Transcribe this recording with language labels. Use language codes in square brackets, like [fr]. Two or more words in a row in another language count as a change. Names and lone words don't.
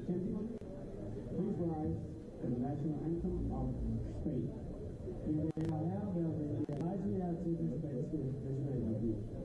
[en] gentlemen, please rise for the national anthem of Spain. [da] Mine damer og herrer, vil jeg rejse jer til det spanske nationalmelodi.